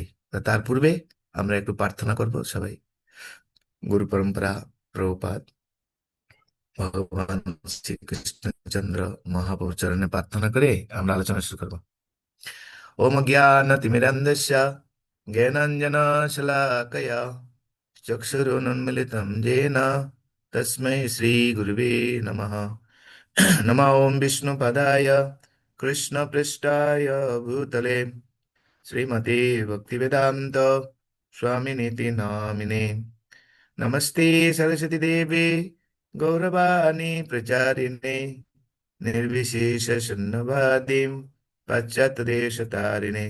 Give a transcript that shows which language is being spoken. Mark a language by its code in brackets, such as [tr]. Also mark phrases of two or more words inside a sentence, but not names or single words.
[bn] তো তার পূর্বে আমরা একটু প্রার্থনা করব সবাই। গুরু পরম্পরা, প্রভুপাদ, ভগবান শ্রীকৃষ্ণচন্দ্র মহাপ্রভুর চরণে প্রার্থনা করে আমরা আলোচনা শুরু করবো। [sa] ওম জ্ঞানতিমিরন্ধস্য জ্ঞানাঞ্জনশলাকয়া চক্ষুरुन्मिलितं येन तस्मै श्रीगुरुवे नमः। नमः ओं विष्णुपदाय कृष्णपृष्ठाय भूतले श्रीमते भक्तिवेदान्त स्वामिनीति नामिने। नमस्ते सरस्वती देवी गौरवाणी प्रचारिणे निर्विशेषशून्यवादीं पाश्चात्यदेशतारिणे।